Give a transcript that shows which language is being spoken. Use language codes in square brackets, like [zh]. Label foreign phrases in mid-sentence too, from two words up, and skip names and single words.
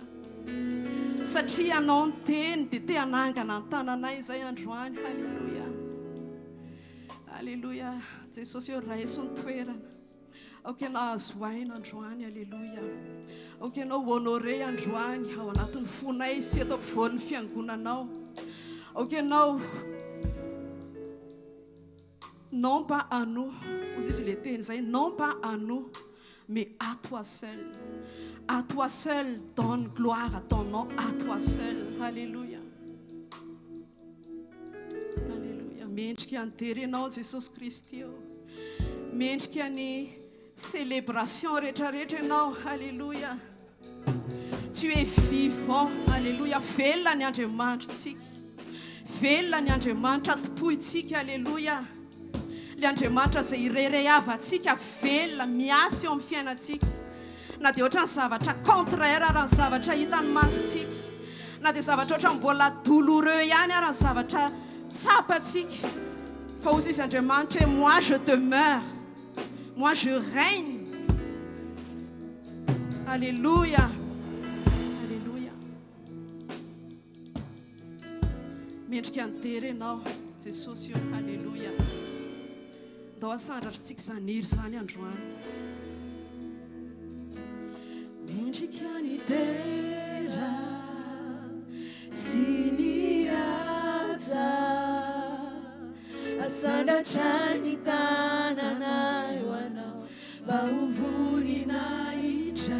[mg] Satria anao ny teny dia te hanangana ny tananay zay androany. Halleluia. Halleluia. Jesosy eo raiso ny toerana. Aoka ianao azo aina androany. Halleluia. Aoka ianao honore androany ao anatin'ny fonay sy eto ampovoan'ny fiangonanao. Aoka ianao [fr] non pas à nous, aussi c'est l'été, non pas à nous, mais à toi seul. À toi seul, donne gloire à ton nom, à toi seul. Alléluia. Alléluia. [mg] Mendrika ny terenao Jesosy Kristy eo. Mendrika ny célébration rehetrarehetra ianao. [fr] Alléluia. Tu es vivant. Alléluia. [mg] Velona ny Andriamanitra tsika. Velona ny Andriamanitra topoitsika. Alléluia. Le Andriamanitra izay irerehavantsika velona miasa eo amin'ny fiainantsika. Na dia ohatran'ny zavatra contraire raha ny zavatra hitan'ny masontsika. Na dia zavatra ohatran'ny mbola douloureux ihany raha ny zavatra tsapantsika. Fa hozy izy Andriamanitra hoe [fr] moi je demeure. Moi je règne. [mg] Alléluia. Alléluia. Mendrika ny terenao Jesosy eo. Alléluia. Dao asandratritsika izany hery izany androany. Mendrika ny tera sy ny haja asandatra ny tananay ho anao mba ho voninahitra.